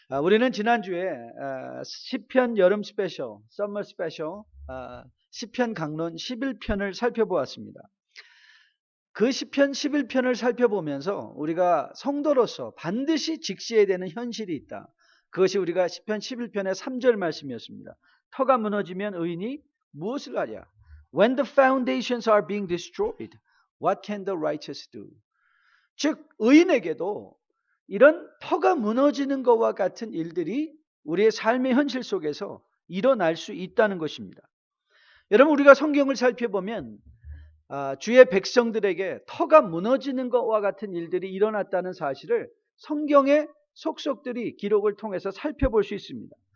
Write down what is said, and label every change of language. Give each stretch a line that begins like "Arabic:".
Korean: 우리는 지난주에 시편 여름 스페셜, 썸머 스페셜, 시편 강론 11편을 살펴보았습니다. 그 시편 11편을 살펴보면서 우리가 성도로서 반드시 직시해야 되는 현실이 있다. 그것이 우리가 시편 11편의 3절 말씀이었습니다. 터가 무너지면 의인이 무엇을 하랴?
English: When the foundations are being destroyed, what can the righteous do?
Korean: 즉 의인에게도 이런 터가 무너지는 것과 같은 일들이 우리의 삶의 현실 속에서 일어날 수 있다는 것입니다. 여러분, 우리가 성경을 살펴보면 주의 백성들에게 터가 무너지는 것과 같은 일들이 일어났다는 사실을 성경의 속속들이 기록을 통해서 살펴볼 수 있습니다.